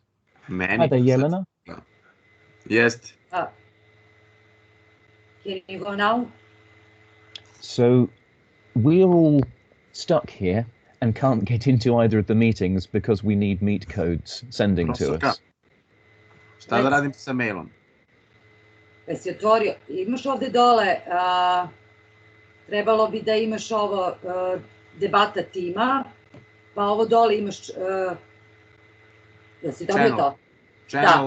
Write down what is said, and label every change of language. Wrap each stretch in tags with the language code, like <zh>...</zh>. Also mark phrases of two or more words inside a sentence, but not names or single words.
<en>Hi there, Yelena. Yes. Can you go now? So we're all stuck here and can't get into either of the meetings because we need meet codes sending to us.</en> <sr>Šta da radim sa mailom? Jesi otvorio? Imaš ovde dole, trebalo bi da imaš ovo debata tima, pa ovo dole imaš, jesi dobio to? Channel</sr>